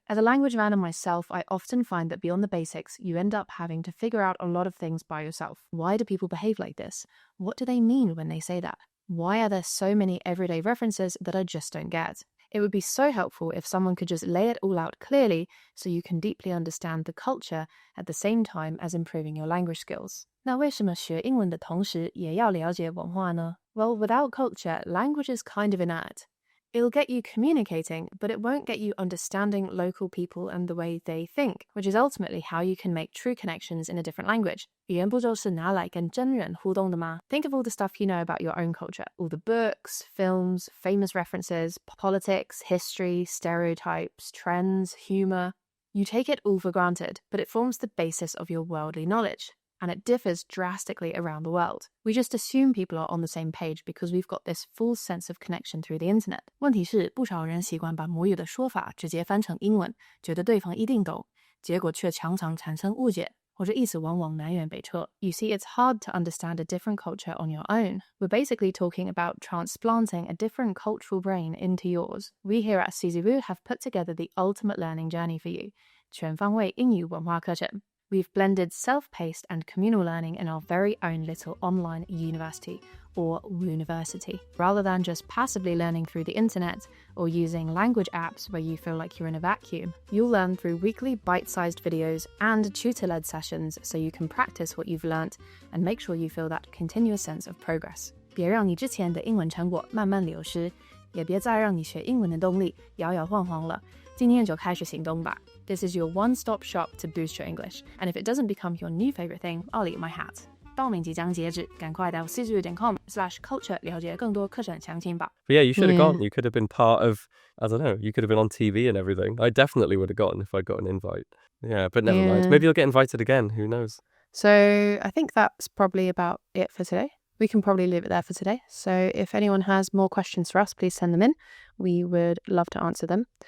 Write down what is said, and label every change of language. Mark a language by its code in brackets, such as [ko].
[en] As a language learner myself, I often find that beyond the basics, you end up having to figure out a lot of things by yourself. Why do people behave like this? What do they mean when they say that? Why are there so many everyday references that I just don't get? It would be so helpful if someone could just lay it all out clearly so you can deeply understand the culture at the same time as improving your language skills. [zh] 那为什么学英文的同时也要了解文化呢? [en] Well, without culture, language is kind of inert. It'll get you communicating, but it won't get you understanding local people and the way they think, which is ultimately how you can make true connections in a different language. [zh] 语言不就是拿来跟真人互动的吗? [en] Think of all the stuff you know about your own culture. All the books, films, famous references, politics, history, stereotypes, trends, humor. You take it all for granted, but it forms the basis of your worldly knowledge. And it differs drastically around the world. We just assume people are on the same page because we've got this full sense of connection through the internet. [zh] 问题是，不少人习惯把母语的说法直接翻成英文，觉得对方一定懂，结果却常常产生误解，或者意思往往南辕北辙. [en] You see, it's hard to understand a different culture on your own. We're basically talking about transplanting a different cultural brain into yours. We here at CZWU have put together the ultimate learning journey for you. [zh] 全方位英语文化课程. [en] We've blended self-paced and communal learning in our very own little online university, or Wooniversity. Rather than just passively learning through the internet or using language apps where you feel like you're in a vacuum, you'll learn through weekly bite-sized videos and tutor-led sessions so you can practice what you've learnt and make sure you feel that continuous sense of progress. [zh] 别让你之前的英文成果慢慢流失，也别再让你学英文的动力摇摇晃晃了。今天就开始行动吧。 [en] This is your one-stop shop to boost your English. And if it doesn't become your new favorite thing, I'll eat my hat. [zh] 報名即將截止，趕快到 czu.com/culture 了解更多課程詳情吧。 [en] But yeah, you should have gone. You could have been part of, I don't know, you could have been on TV and everything. I definitely would have gone if I got an invite. Yeah, but never mind. Maybe you'll get invited again. Who knows? So I think that's probably about it for today. We can probably leave it there for today. So if anyone has more questions for us, please send them in. We would love to answer them.